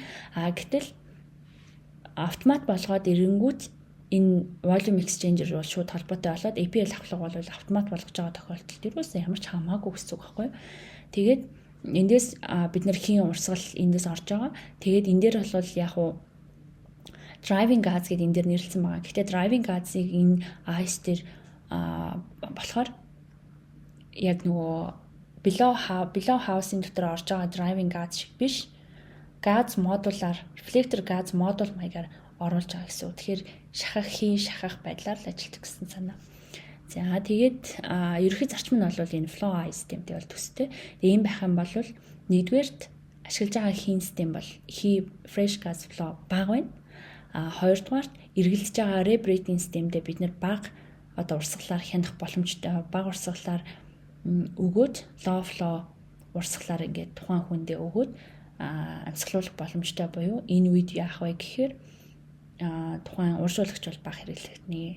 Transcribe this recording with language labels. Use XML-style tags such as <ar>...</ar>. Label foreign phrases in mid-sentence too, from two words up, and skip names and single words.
<mn>Гэтэл автомат болгоод ирэнгүүт энэ</mn> <en>volume exchanger</en> <mn>бол шууд холбоотой болоод EPL авахлага бол автомат болгож байгаа тохиолдолд ерөөсөө ямар ч хамаагүй гэсэн үг байхгүй юу. Тэгээд эндээс бид нар хийн урсгал эндээс орж байгаа. Тэгээд энэ дээр бол яг уу</mn> <en>driving gas</en> <mn>гэдэг энэ дээр нэрлсэн байгаа. Гэхдээ</mn> <en>driving gas-</en> <mn>ыг энэ AIS дээр болохоор яг нөгөө</mn> <en>below house-</en> <mn>ын дотор орж байгаа</mn> <en>driving gas</en> <mn>шиг биш. Газ модулаар reflector газ модуль маягаар оруулж байгаа гэсэн үг. Тэгэхээр шахах байдлаар л ажилладаг гэсэн санаа. За тэгээд ерөнхий зарчим нь бол энэ</mn> <en>flow eye</en> <mn>системтэй бол төстэй. Тэгээ ийм байх юм бол нэгдүгээрт ашиглаж байгаа хийн систем бол</mn> <en>fresh gas flow</en> <mn>бага байна. Хоёрдугаарт эргэлдэж байгаа rebreathing системдээ бид нэр бага одоо урсгалаар хянах боломжтой. Бага урсгалаар өгөөд</mn> <en>low flow</en> <mn>урсгалаар ингээд тухайн хүндээ өгөөд амьсгалуулах боломжтой буюу энэ үед яах вэ гэхээр тухайн уршуулагч бол бага хэрэглэгдэнэ.</mn>